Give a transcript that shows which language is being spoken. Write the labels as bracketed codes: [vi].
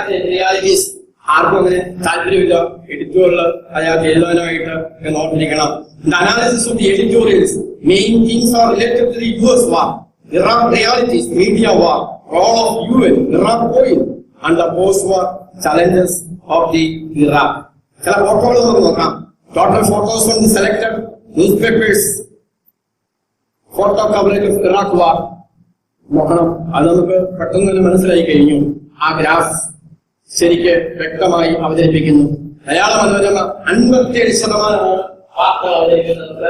[ml] Realities ആർക്കും അങ്ങനെ താല്പര്യമില്ല. എഡിറ്റോറിയൽ അയാൾക്ക് എഴുതാനായിട്ട് എന്ന് ഓർത്തിരിക്കണം. [en] The analysis of the editorials, main themes are related to the US war, Iraq realities, media war, role of UN, Iraq oil, and the post-war challenges of the Iraq. [ml] ചില ഫോട്ടോകൾ നമുക്ക് നോക്കാം. [en] total photos from the selected newspapers, photo coverage of Iraq war [ml] നോക്കണം. അത് നമുക്ക് പെട്ടെന്ന് തന്നെ മനസ്സിലായി കഴിഞ്ഞു. ആ ഗ്രാഫ് ശരിക്ക് വ്യക്തമായി അവതരിപ്പിക്കുന്നു. മലയാള മനോരമ 57% വാർത്തകൾ അവതരിപ്പിക്കുന്നത്.